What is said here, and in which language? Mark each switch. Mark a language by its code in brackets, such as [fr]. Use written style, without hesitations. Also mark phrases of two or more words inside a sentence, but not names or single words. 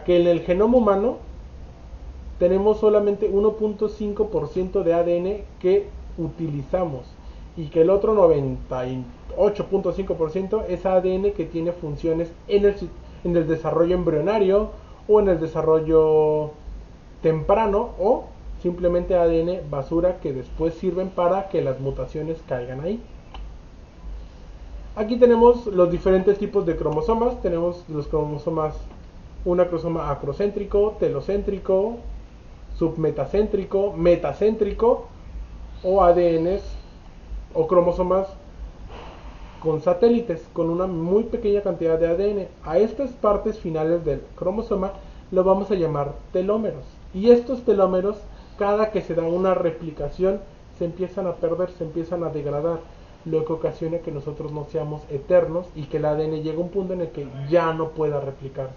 [es] Que en el genoma humano tenemos solamente 1.5% de ADN que utilizamos y que el otro 98.5% es ADN que tiene funciones en el desarrollo embrionario o en el desarrollo temprano, o simplemente ADN basura que después sirven para que las mutaciones caigan ahí. Aquí tenemos los diferentes tipos de cromosomas. Tenemos los cromosomas, un cromosoma acrocéntrico, telocéntrico, submetacéntrico, metacéntrico, o ADNs o cromosomas con satélites, con una muy pequeña cantidad de ADN. A estas partes finales del cromosoma lo vamos a llamar telómeros. Y estos telómeros, cada que se da una replicación, se empiezan a perder, se empiezan a degradar, lo que ocasiona que nosotros no seamos eternos y que el ADN llegue a un punto en el que ya no pueda replicarse.